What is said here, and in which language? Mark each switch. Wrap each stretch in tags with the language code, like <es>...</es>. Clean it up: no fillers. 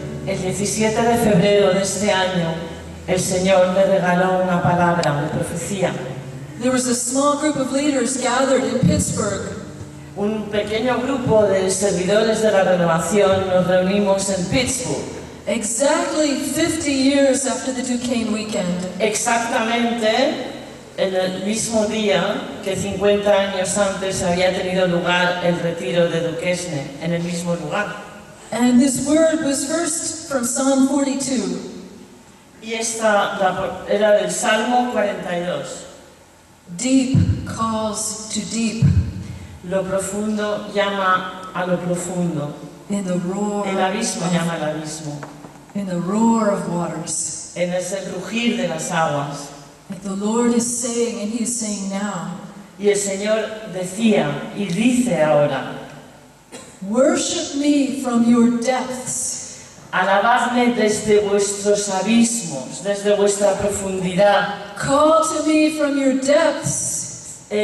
<es>El 17 de febrero de este año, el Señor me regaló una palabra, una profecía.</es> <en>There was a small group of leaders gathered in Pittsburgh.</en> <es>Un pequeño grupo de servidores de la renovación nos reunimos en Pittsburgh.</es> <en>Exactly 50 years after the Duquesne weekend.</en> <es>Exactamente en el mismo día que 50 años antes había tenido lugar el retiro de Duquesne, en el mismo lugar.</es> <en>And this word was first from Psalm 42.</en> <es>Y esta era del Salmo 42.</es> <en>Deep calls to deep.</en> <es>Lo profundo llama a lo profundo.</es> <en>In the roar.</en> <es>El abismo llama al abismo.</es> <en>In the roar of waters.</en> <es>En ese rugir de las aguas.</es> <en>Like the Lord is saying, and He is saying now.</en> <es>Y el Señor decía y dice ahora:</es> <en>Worship me from your depths.</en> <es>Alabadme desde vuestros abismos, desde vuestra profundidad.</es> <en>Call to me from your depths.</en>